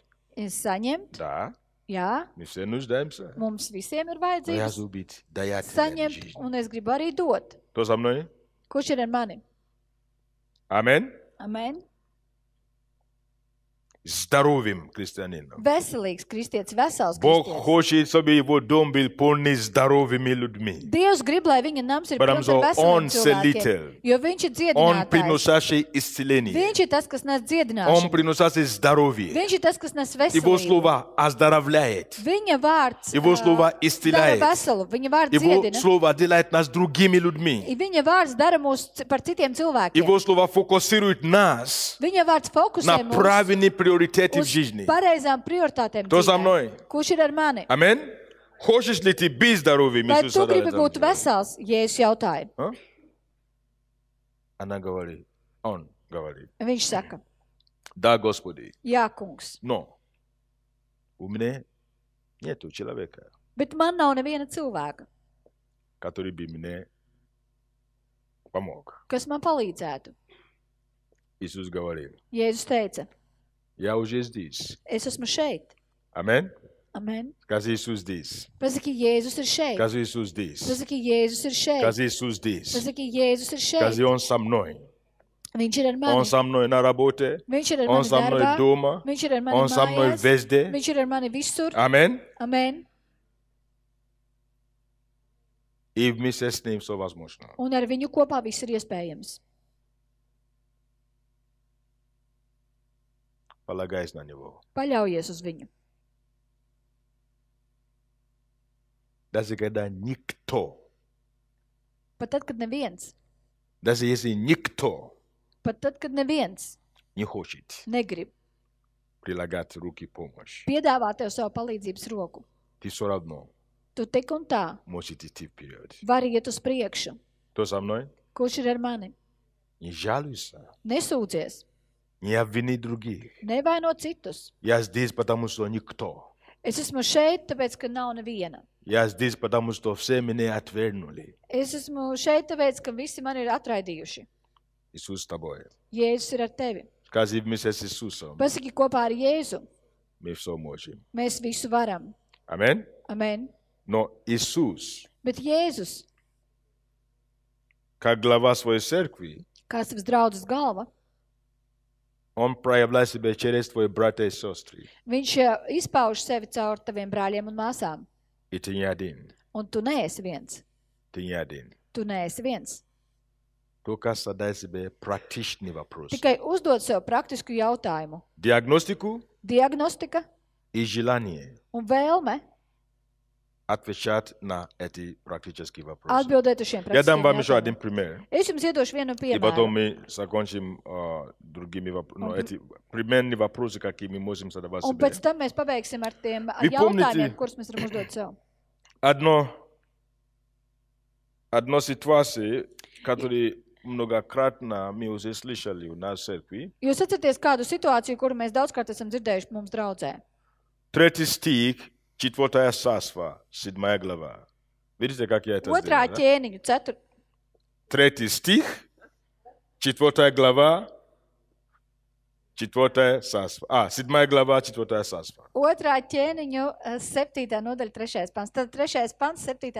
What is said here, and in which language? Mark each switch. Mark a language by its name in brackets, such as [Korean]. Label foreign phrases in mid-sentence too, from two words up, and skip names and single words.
[Latvian] Es saņemt. [Russian] да, [Latvian] Jā, [Russian] мы все нуждаемся. [Latvian] mums visiem ir [Russian] Но я [Latvian] vajadzības. [Russian] хочу быть даятелем [Latvian] Saņemt, [Russian] жизни. [Latvian] un es gribu arī dot. [Russian] Кто со мной? [Latvian] Kurš ir ar mani? [Russian] Аминь. [Latvian] Amen. [Russian] Здоровым христианином. [Latvian] Veselīgs kristietis, vesels [Russian] Бог [Latvian] kristietis. [Russian] хочет, чтобы его дом был полный здоровыми людьми. [Latvian] Dievs grib, lai viņa nams ir [Russian] Потому [Latvian] pilns ar [Russian] что Он [Latvian] veseliem cilvēkiem, [Russian] целитель. [Latvian] jo viņš ir [Russian] Он [Latvian] dziedinātājs. [Russian] приносящий исцеление. [Latvian] Viņš ir tas, kas nes [Russian] Он [Latvian] dziedināšanu. [Russian] приносящий здоровье. [Latvian] Viņš ir tas, kas nes [Russian] Его [Latvian] veselību. [Russian] слово оздоровляет. [Latvian] Viņa vārds [Russian] Его слово [Latvian] dara [Russian] исцеляет. [Latvian] veselu, viņa vārds [Russian] Его [Latvian] dziedina. [Russian] слово делает нас другими людьми. [Latvian] Viņa vārds dara mūs par citiem cilvēkiem. [Russian] Его слово фокусирует нас [Latvian] Viņa vārds fokusē [Russian] на [Latvian] mūs [Russian] правильные приоритеты в [Latvian] uz [Russian] жизни. [Latvian] pareizām prioritātēm [Russian] Кто со [Latvian] dzīvē. [Russian] мной? [Latvian] Kurš ir ar mani? [Russian] Аминь. Хочешь ли ты быть здоровым? [Latvian] Vai [Russian] Иисус [Latvian] tu [Russian] задает [Latvian] gribi [Russian] нам [Latvian] būt [Russian] вопрос. [Latvian] vesels, ja es jautāju? [Russian] А? Она говорит, он говорит, [Latvian] Viņš saka, [Russian] да, Господи, [Latvian] jā, kungs, [Russian] но у меня нету человека, [Latvian] bet man nav neviena cilvēka, [Russian] который бы мне помог. [Latvian] kas man palīdzētu. [Russian] Иисус говорил, [Latvian] Jēzus teica, [Russian] я уже здесь. [Latvian] es esmu šeit. [Russian] Аминь. [Latvian] Amen. [Russian] Скажи, Иисус здесь. [Latvian] Pasaki, Jēzus ir šeit. [Russian] Скажи, Иисус здесь. [Latvian] Pasaki, Jēzus ir šeit. [Russian] Скажи, Иисус здесь. [Latvian] Pasaki, Jēzus ir šeit. [Russian] Скажи, Он со мной. [Latvian] Viņš ir ar [Russian] Он [Latvian] mani. [Russian] со мной на работе. [Latvian] Viņš ir ar [Russian] Он [Latvian] mani [Russian] со мной [Latvian] darbā. [Russian] дома. [Latvian] Viņš ir ar mani [Russian] Он со мной [Latvian] mājās. [Russian] везде. [Latvian] Viņš ir ar mani visur. [Russian] Аминь. [Latvian] Amen. [Russian] И вместе с ним все возможно. [Latvian] Un ar viņu kopā viss ir iespējams. [Russian] Полагаясь на Него. [Latvian] Paļaujies uz viņu. [Russian] Даже когда никто, [Latvian] Pat tad, kad neviens, [Russian] даже если никто [Latvian] pat tad, kad neviens [Russian] не хочет [Latvian] negrib [Russian] прилагать руки помощи, [Latvian] piedāvāt tev savu palīdzības roku, [Russian] ты все равно [Latvian] tu tik un tā [Russian] можешь идти вперед. [Latvian] vari iet uz priekšu. [Russian] Кто со мной? [Latvian] Kurš ir ar mani? [Russian] Не жалуйся. [Latvian] Nesūdzies. [Russian] Не обвини других. [Latvian] Nevaino citus. [Russian] Я здесь, потому что никто. [Latvian] Es esmu šeit, tāpēc, ka nav neviena. [Russian] Я здесь, потому что все меня отвергнули. [Latvian] Es esmu šeit, tāpēc, ka visi mani ir atraidījuši. [Russian] Иисус с тобой. [Latvian] Jēzus ir ar tevi. [Russian] Скажи вместе с Иисусом. [Latvian] Pasaki kopā ar Jēzu. [Russian] Мы все можем. [Latvian] Mēs visu varam. [Russian] Аминь. [Latvian] Amen. [Russian] Но Иисус, [Latvian] Bet Jēzus, [Russian] как глава своей церкви, [Latvian] kā savas draudzes galva, [Russian] Он проявляет себя через твои братья и сестры. [Latvian] viņš izpauž sevi caur taviem brāļiem un māsām. [Russian] И ты не один. [Latvian] Un tu neesi viens. [Russian] Ты не один. [Latvian] Tu neesi viens. [Russian] Только задай себе практичный вопрос. [Latvian] Tikai uzdod sev praktisku jautājumu. [Russian] Диагностику [Latvian] Diagnostika [Russian] и желание [Latvian] un vēlme [Russian] отвечать на эти практические вопросы. [Latvian] atbildēt uz šiem [Russian] Я дам [Latvian] praktiskiem [Russian] вам еще один [Latvian] jautājumiem. [Russian] пример. [Latvian] Es jums iedošu vienu [Russian] И потом [Latvian] piemēru. [Russian] мы закончим другими вопросами. Эти примерные вопросы, какие мы можем задавать [Latvian] Un [Russian] себе. [Latvian] pēc tam mēs pabeigsim ar tiem [Russian] Вы помните- [Latvian] jautājumiem, kurus mēs varam uzdot sev. [Russian] Одна ситуация, которую многократно мы уже слышали у нас в церкви. [Latvian] Jūs atceraties kādu situāciju, kuru mēs daudzkārt esam dzirdējuši mums draudzē? [Russian] 3 стих, 4 царство, 7 глава. Видите, как я это [Latvian] Otrā [Russian] сделал? Да? [Latvian] ķēniņu, [Russian] 3 стих, 4 глава, 4 царство. 7 глава, 4 царство. [Latvian] Otrā ķēniņu, 7. nodaļa, 3. pants. Tad 3. pants, 7.